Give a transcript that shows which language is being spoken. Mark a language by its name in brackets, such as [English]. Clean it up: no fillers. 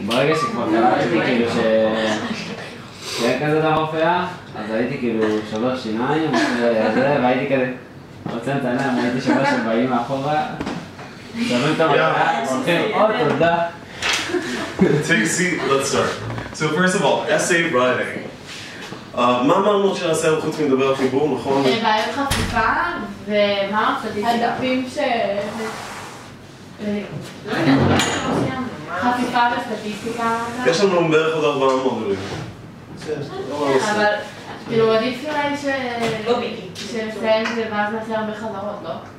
[Hebrew] ברגע שכבר קלטתי כאילו שאין כזה דבר הופעה, אז הייתי כאילו שובר שיניים והייתי כזה רוצה את העיניים, הייתי שובר שבאים מאחורה שמים את המטרה, הולכים תודה. [English] Take a seat, let's start. So first of all, essay writing. [Hebrew] מה אמרנו שנעשה חוץ מדבר על חיבור, נכון? בעיות חפיפה, ומה הדפים ש... לא יודעת, חפיפה וסטטיסטיקה. יש לנו בערך עוד 4 מודולים. אבל כאילו עדיף אולי שנסיים את זה ואז נעשה הרבה חזרות, לא?